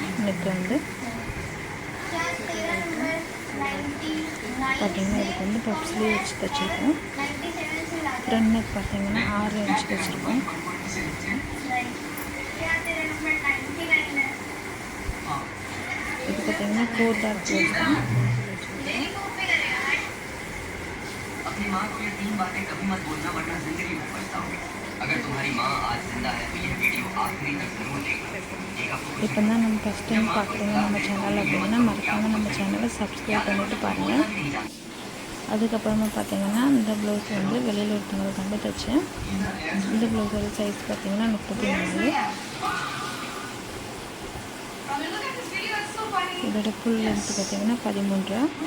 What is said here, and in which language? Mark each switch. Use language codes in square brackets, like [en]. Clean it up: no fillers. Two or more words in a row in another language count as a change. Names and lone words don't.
[ta] நெக்கு பார்த்திங்கன்னா இதுக்கு பப்ஸ்லேயே வச்சு தைச்சிருக்கோம். [en] front neck [ta] பார்த்திங்கன்னா 6 இன்ச்சுக்கு வச்சுருக்கோம். இது பார்த்திங்கன்னா 4 [en] dot blouse [ta] தான். [hi] अपनी माँ को ये 3 बातें कभी मत बोलना, वरना जिंदगी में पछताओगे। अगर तुम्हारी माँ आज जिंदा है तो ये वीडियो आखिरी तक जरूर देखना। [ta] இப்போ தான் நம்ம [en] first time [ta] பார்க்குறீங்க நம்ம சேனல் அப்படின்னா மறக்காமல் நம்ம சேனலை சப்ஸ்கிரைப் பண்ணிவிட்டு பாருங்கள். அதுக்கப்புறமா பார்த்திங்கன்னா இந்த ப்ளவுஸ் வெளியில் ஒருத்தவங்களுக்கு கண்டு தைச்சேன். இந்த [en] blouseோட size [ta] பார்த்திங்கன்னா 34. இதோட [en] full lengthு [ta] பார்த்திங்கன்னா 13.